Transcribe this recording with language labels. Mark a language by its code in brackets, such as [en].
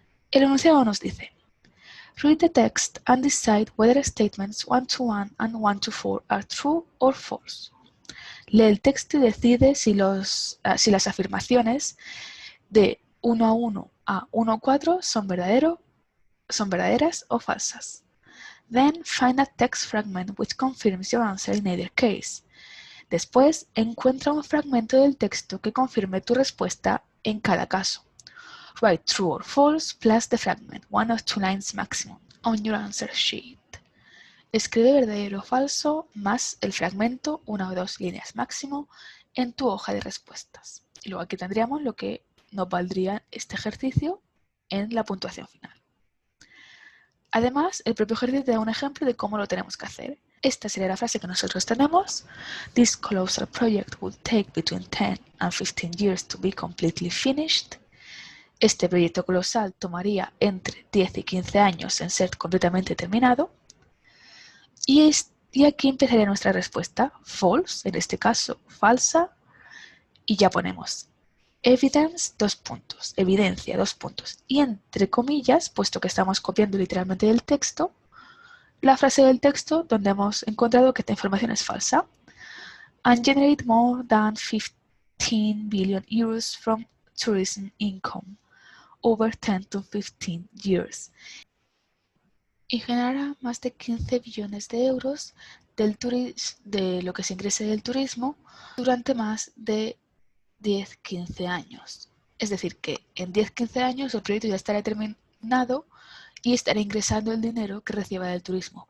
[es] El enunciado nos dice: [en] Read the text and decide whether statements 1 to 1 and 1 to 4 are true or false. [es] Lee el texto y decide si las afirmaciones de 1 a 1 a 1 a 4 son verdaderas o falsas. [en] Then find a text fragment which confirms your answer in either case. [es] Después, encuentra un fragmento del texto que confirme tu respuesta en cada caso. [en] Write true or false plus the fragment, 1 or 2 lines maximum, on your answer sheet. [es] Escribe verdadero o falso más el fragmento, 1 o 2 líneas máximo, en tu hoja de respuestas. Y luego aquí tendríamos lo que nos valdría este ejercicio en la puntuación final. Además, el propio ejercicio te da un ejemplo de cómo lo tenemos que hacer. Esta sería la frase que nosotros tenemos. [en] This colossal project will take between 10 and 15 years to be completely finished. [es] Este proyecto colosal tomaría entre 10 y 15 años en ser completamente terminado. Y aquí empezaría nuestra respuesta. False, en este caso, falsa. Y ya ponemos evidence, 2 puntos, evidencia, 2 puntos. Y entre comillas, puesto que estamos copiando literalmente del texto, la frase del texto donde hemos encontrado que esta información es falsa. [en] And generate more than 15 billion euros from tourism income over 10 to 15 years. [es] Y generará más de 15 billones de euros de lo que se ingrese del turismo durante más de 10-15 años. Es decir, que en 10-15 años el proyecto ya estará terminado y estará ingresando el dinero que reciba del turismo.